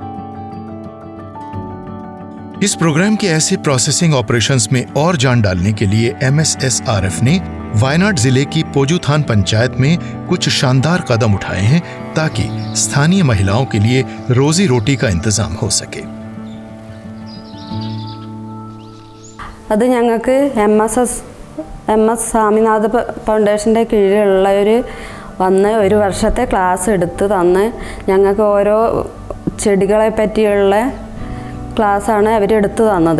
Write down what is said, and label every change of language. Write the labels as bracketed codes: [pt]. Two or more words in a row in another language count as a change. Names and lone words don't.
[hi] इस प्रोग्राम के ऐसे [en] processing operations [hi] में और जान डालने के लिए MSSRF ने वायनाड जिले की पोजुथान पंचायत में कुछ शानदार कदम उठाए हैं ताकि स्थानीय महिलाओं के लिए रोजी रोटी का इंतजाम हो सके। [ml] അത് ഞങ്ങൾക്ക് MS സ്വാമിനാഥ ഫൗണ്ടേഷൻ്റെ കീഴിലുള്ള ഒരു വർഷത്തെ ക്ലാസ് എടുത്ത് തന്ന് ഞങ്ങൾക്ക് ഓരോ ചെടികളെ പറ്റിയുള്ള ക്ലാസ്സാണ് അവരെടുത്ത് തന്നത്.